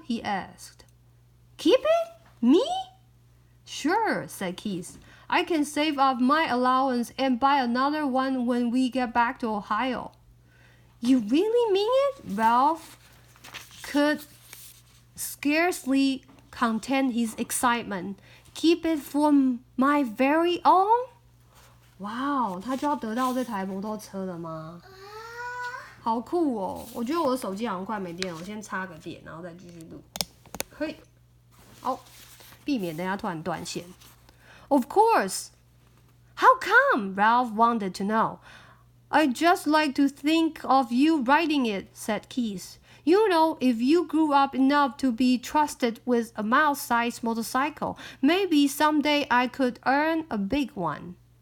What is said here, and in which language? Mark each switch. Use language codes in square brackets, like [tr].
[en] He asked. Keep it? Me? Sure, said Keith. I can save up my allowance and buy another one when we get back to Ohio. You really mean it? Ralph could scarcely contain his excitement. Keep it for my very own? [zh] Wow, 他就要得到这台摩托车了吗？好酷哦！我觉得我的手机好像快没电了，我先插个电，然后再继续录。嘿，好，避免等下突然断线。 [en] Of course. How come? Ralph wanted to know. I'd just like to think of you riding it, said Keith. You know, if you grew up enough to be trusted with a mouse-sized motorcycle, maybe someday I could earn a big one.